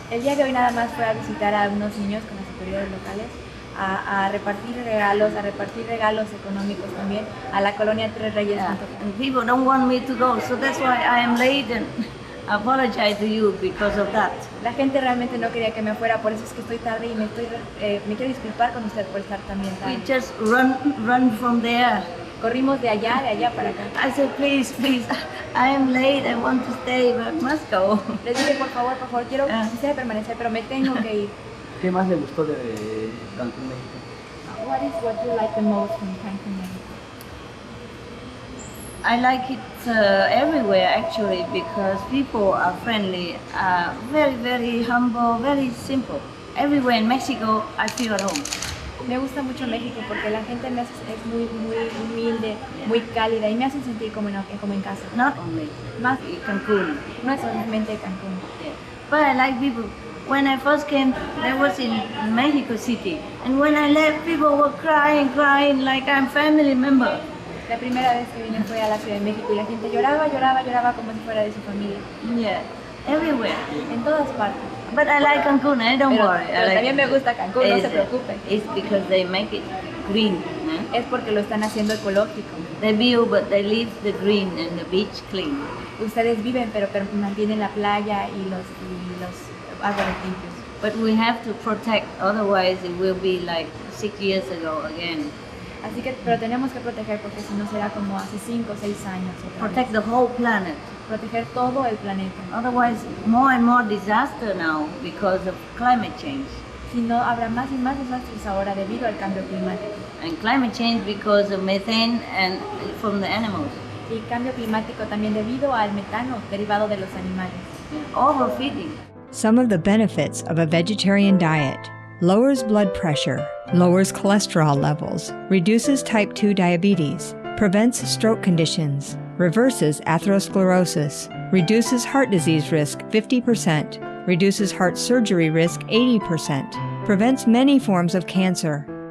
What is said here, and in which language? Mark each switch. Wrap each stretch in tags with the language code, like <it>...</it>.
<es>El día de hoy nada más fue a visitar a unos niños con las autoridades locales, a repartir regalos económicos también a la colonia Tres Reyes.</es> <en>Yeah. And people don't want me to go, so that's why I am late and I apologize to you because of that.</en> <es>La gente realmente no quería que me fuera, por eso es que estoy tarde y me quiero disculpar con usted por estar también tarde.</es> <en>We just run from there.</en> <es>Corrimos de allá para acá.</es> <en>I said, please, I am late, I want to stay, but I must go.</en> <es>Les dije, por favor, quisiera permanecer, pero me tengo que ir. ¿Qué más le gustó de Cancún, México?</es> <en>What you like the most from Cancun, Mexico? I like it everywhere actually because people are friendly, very, very humble, very simple. Everywhere in Mexico, I feel at home.</en> <es>Me gusta mucho México porque la gente es muy humilde, muy cálida y me hacen sentir como en casa.</es> <en>Not only Cancun.</en> <es>No es solamente Cancún.</es> <en>Yeah. But I like people. When I first came, I was in Mexico City, and when I left, people were crying like I'm family member.</en> <es>La primera vez que vine fue a la Ciudad de México y la gente lloraba como si fuera de su familia.</es> <en>Yeah, everywhere.</en> <es>En todas partes.</es> <en>But I like Cancun, don't worry.</en> <es>Pero también me gusta Cancún, no se preocupe.</es> <en>It's because they make it green.</en> <es>Es porque lo están haciendo ecológico.</es> <en>They build, but they leave the green and the beach clean.</en> <es>Ustedes viven, pero mantienen la playa y los árboles limpios.</es> <en>But we have to protect, otherwise it will be like 6 years ago again.</en> <es>Así que, pero tenemos que proteger porque si no será como hace 5 o 6 años.</es> <en>Protect the whole planet.</en> <es>Proteger todo el planeta.</es> <en>Otherwise, more and more disaster now because of climate change.</en> <es>Si no, habrá más y más desastres ahora debido al cambio climático.</es> <en>And climate change because of methane and from the animals.</en> <es>Y cambio climático también debido al metano derivado de los animales.</es> <en>Overfeeding. Some of the benefits of a vegetarian diet: lowers blood pressure, lowers cholesterol levels, reduces type 2 diabetes, prevents stroke conditions, reverses atherosclerosis, reduces heart disease risk 50%, reduces heart surgery risk 80%, prevents many forms of cancer.</en>